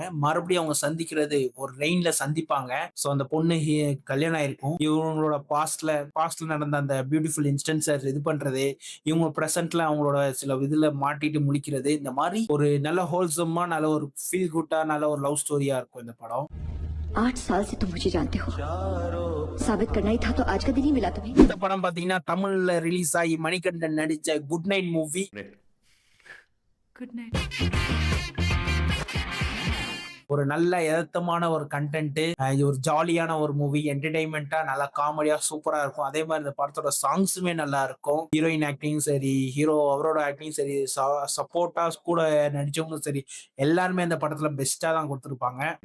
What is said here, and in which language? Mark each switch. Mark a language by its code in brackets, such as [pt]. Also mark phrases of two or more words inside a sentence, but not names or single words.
[ta] மறுபடியும் அவங்க சந்திக்கிறது ஒரு ரெயின்ல சந்திப்பாங்க. ஸோ அந்த பொண்ணு கல்யாணம் ஆயிருக்கும். இவங்களோட பாஸ்ட்ல நடந்த அந்த [en] beautiful instance [ta] இது பண்றது, இவங்க பிரசன்ட்ல அவங்களோட சில இதுல மாட்டிட்டு முழிக்கிறது, இந்த மாதிரி ஒரு நல்ல ஹோல்சமா, நல்ல ஒரு [en] feel good, [ta] நல்ல ஒரு [en] love story [ta] இருக்கும் இந்த படம். [hi] 8 साल से तुम मुझे जानते हो, साबित करना ही था तो आज का दिन ही मिला तुम्हें। [ta] இந்த படம் பாத்தீங்கன்னா தமிழ்ல ரிலீஸ் ஆகி மணிகண்டன் நடிச்ச குட் நைட் மூவி. ஒரு நல்ல யதார்த்தமான ஒரு கண்டென்ட், ஒரு ஜாலியான ஒரு மூவி, என்டர்டைன்மெண்டா நல்லா காமெடியா சூப்பரா இருக்கும். அதே மாதிரி இந்த படத்தோட சாங்ஸுமே நல்லா இருக்கும். ஹீரோயின் ஆக்டிங் சரி, ஹீரோ அவரோட ஆக்டிங் சரி, சப்போர்ட்டா கூட நடிச்சவங்களும் சரி, எல்லாருமே இந்த படத்துல பெஸ்டா தான் கொடுத்துருப்பாங்க.